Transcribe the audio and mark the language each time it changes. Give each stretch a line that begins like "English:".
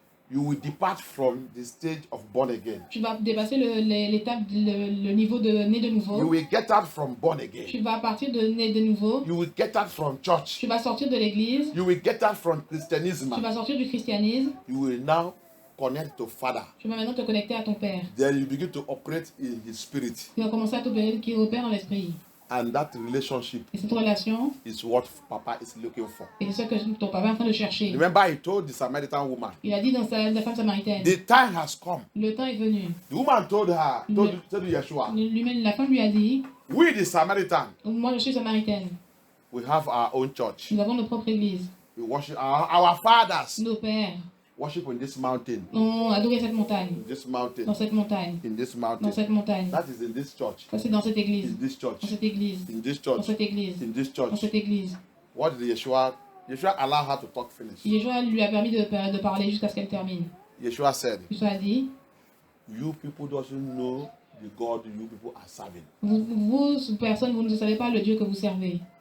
English: you will depart from the stage of born again.
French: tu vas dépasser l'étape, le niveau de né de
English: You
French: nouveau.
English: will get out from born again.
French: Tu vas partir de né de nouveau.
English: You will get out from church.
French: Tu vas sortir de l'église.
English: You will get out from Christianism.
French: Tu vas sortir du christianisme.
English: You will now connect to Father.
French: Tu vas maintenant te connecter à ton Père.
English: Then you begin to operate in His Spirit.
French: Tu vas commencer à t'opérer, qui opère dans l'esprit.
English: And that relationship
French: Et cette relation,
English: is what Papa is looking for.
French: et c'est ce que ton papa est en train de chercher.
English: Remember, he told the Samaritan woman,
French: Il a dit dans la femme samaritaine,
English: the time has come.
French: le temps est venu.
English: The woman told Yeshua,
French: Lui-même, la femme lui a dit,
English: we the Samaritan,
French: moi je suis samaritaine.
English: we have our own church.
French: Nous avons notre propre église.
English: We worship our fathers.
French: Nos pères
English: Worship in this mountain.
French: ont adoré cette montagne.
English: In this mountain.
French: Dans cette montagne.
English: In this
French: Dans
English: mountain.
French: cette montagne.
English: That is in this church.
French: Ça c'est dans cette église.
English: In this church.
French: Dans cette église.
English: In this
French: Dans
English: church.
French: cette église.
English: In this
French: Dans
English: church.
French: cette église.
English: What did Yeshua allow her to talk finish?
French: Yeshua lui a permis de parler jusqu'à ce qu'elle termine.
English: Yeshua said,
French: Yeshua a dit,
English: you people doesn't know the God you people are serving.
French: vous personne, vous ne savez pas le Dieu que vous servez.